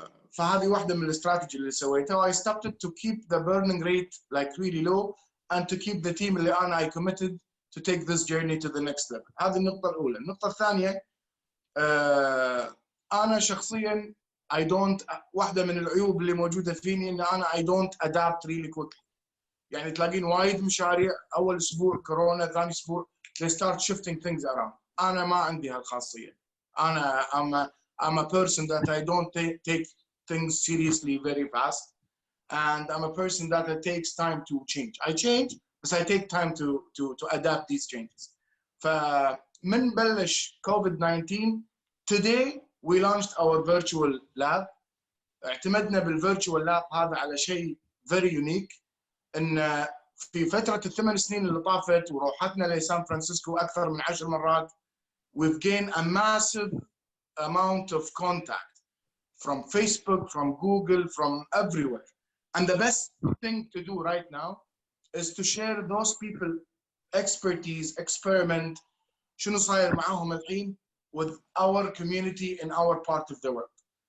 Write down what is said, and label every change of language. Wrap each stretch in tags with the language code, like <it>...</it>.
<ar>فهذه واحدة من الاستراتيجي اللي سويتها.</ar> <en>I stopped it to keep the burning rate like really low and to keep the team</en> <ar>اللي أنا</ar> <en>I committed to take this journey to the next level.</en> <ar>هذه النقطة الأولى. النقطة الثانية أنا شخصياً واحدة من العيوب اللي موجودة فيني إن أنا</ar> <en>I don't adapt really quickly.</en> <ar>يعني تلاقين وايد مشاريع أول أسبوع كورونا، ثاني أسبوع</ar> <en>they start shifting things around.</en> <ar>أنا ما عندي هالخاصية.</ar> <en>I'm a person that I don't take things seriously very fast, and I'm a person that it takes time to change. I change, but I take time to adapt these changes.</en> <ar>فمن بلش</ar> <en>COVID-19 today we launched our virtual lab.</en> <ar>اعتمدنا بالvirtual lab هذا على شيء</ar> <en>very unique.</en> <ar>ان في فترة ال8 سنين اللي طافت وروحتنا لسان فرانسيسكو أكثر من 10 مرات,</ar> <en>we've gained a massive amount of contact from Facebook, from Google, from everywhere. And the best thing to do right now is to share those people expertise, experiment,</en> <ar>شنو صاير معاهم الحين</ar> <en>with our community in our part of the world.</en>